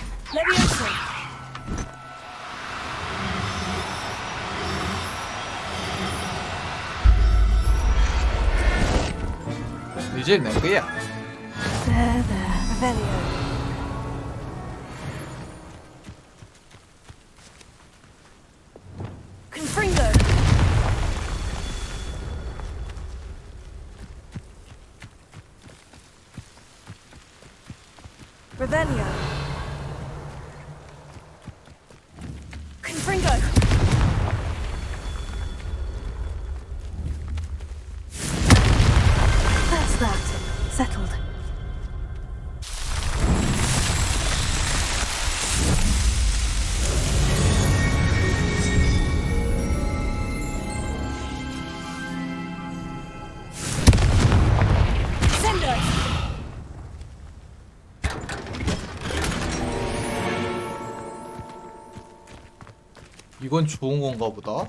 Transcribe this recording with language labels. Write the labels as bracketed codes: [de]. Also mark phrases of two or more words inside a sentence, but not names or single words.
[ko] Leviosa. 이제 내 거야. [en] There, there. Revelio. Confringo. Revelio. Confringo. That's that. Settled. [ko] Sendo. 이건 좋은 건가 보다.